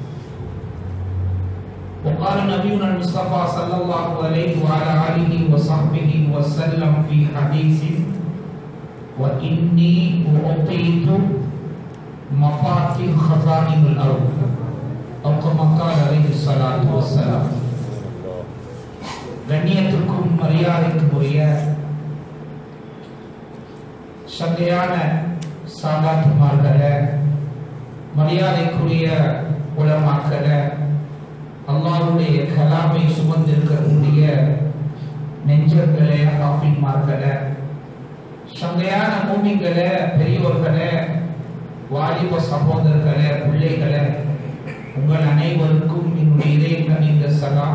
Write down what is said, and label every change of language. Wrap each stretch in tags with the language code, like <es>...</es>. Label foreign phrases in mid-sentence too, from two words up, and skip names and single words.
<ar>وقال نبينا المصطفى صلى الله عليه وعلى آله وصحبه وسلم في حديث وإني أعطيت مفاتيح خزائن الأرض أو كما قال عليه الصلاة والسلام.</ar> <ta>கண்ணியத்திற்கும் மரியாதைக்கும் உரிய சங்கையான சாதாத்துமார்களே, மரியாதைக்குரிய உலமாக்களே, அல்லாஹ்வுடைய கலாமை சுமந்திருக்கக்கூடிய நெஞ்சர்களே, ஹாஃபிஸ்மார்களே, சங்கையான மூமின்களே, பெரியோர்களே, வாலிப சகோதரர்களே, பிள்ளைகளே, உங்கள் அனைவருக்கும் என்னுடைய இதயக்கனிந்த சலாம்.</ta>